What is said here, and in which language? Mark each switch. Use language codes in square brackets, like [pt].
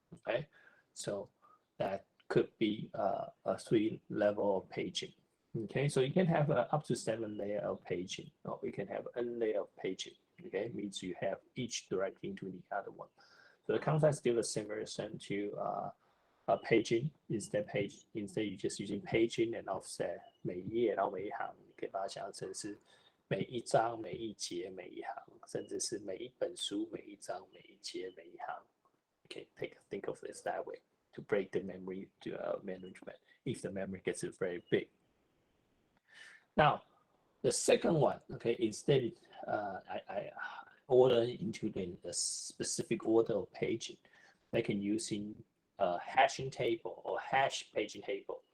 [en] Okay, so that could be a 3-level of paging. Okay, so you can have up to 7 layer of paging, or you can have N layer of paging. Okay, means you have each directing to the other one. So the concept is still the same, very similar to paging. Instead you just using paging and offset [zh] 每一页到每一行，你可以把它想象成是每一章、每一节、每一行，甚至是每一本书、每一章、每一节、每一行。 [en] Okay, think of this that way to break the memory management if the memory gets very big. Now, the second one, okay, instead I order into the specific order of paging, like using a hashing table or hash paging table.